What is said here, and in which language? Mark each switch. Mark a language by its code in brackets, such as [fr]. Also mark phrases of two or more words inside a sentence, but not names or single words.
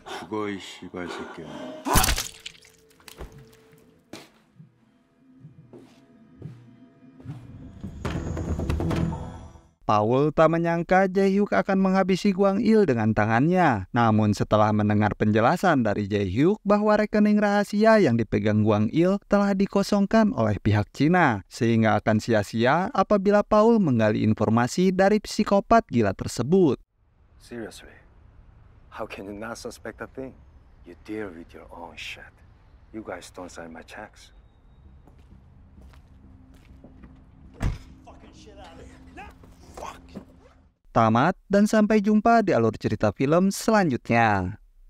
[ko] 죽어 이 씨발 새끼야. [id] Paul tak menyangka Jae-hyuk akan menghabisi Gwang Il dengan tangannya. Namun setelah mendengar penjelasan dari Jae-hyuk bahwa rekening rahasia yang dipegang Gwang Il telah dikosongkan oleh pihak Cina, sehingga akan sia-sia apabila Paul menggali informasi dari psikopat gila tersebut. [en] Seriously, how can you not suspect a thing? You deal with your own shit. You guys don't sign my checks. [id] Tamat dan sampai jumpa di alur cerita film selanjutnya.